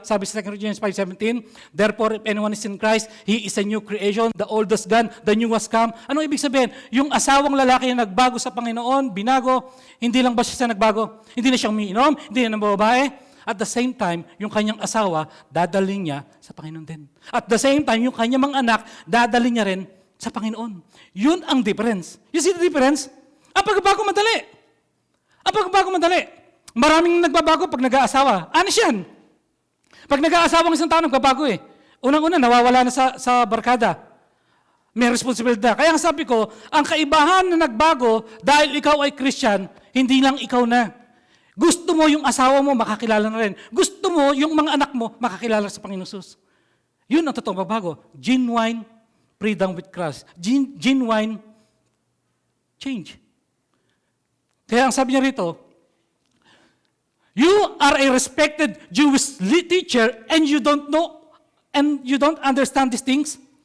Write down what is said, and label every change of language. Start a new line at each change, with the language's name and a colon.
Filipino: Sabi sa
English: 2 Corinthians 5:17, therefore if anyone is in Christ, he is a new creation, the old is gone, the new has come.
Filipino: Anong ibig sabihin? Yung asawang lalaki na nagbago sa Panginoon, binago, hindi lang ba siya nagbago? Hindi na siya umiinom, hindi na babae. At the same time, yung kanyang asawa, dadaling niya sa Panginoon din. At the same time, yung kanyang mga anak, dadaling niya rin sa Panginoon. Yun ang difference.
English: You see the difference?
Filipino: Ang pagbabago madali. Ang pagbabago madali. Maraming nagbabago pag nag-aasawa. Honest yan. Pag nag-aasawa ng isang tao, nagbabago eh. Unang-una, nawawala na sa barkada. May responsibilidad. Kaya ang sabi ko, ang kaibahan na nagbago dahil ikaw ay Christian, hindi lang ikaw na. Gusto mo yung asawa mo, makakilala na rin. Gusto mo yung mga anak mo, makakilala sa Panginoon Hesus. Yun ang totoong pagbabago.
English: Genuine freedom with Christ. Genuine change.
Filipino: Kaya ang sabi niya rito,
English: you are a respected Jewish teacher and you don't know and you don't understand these things.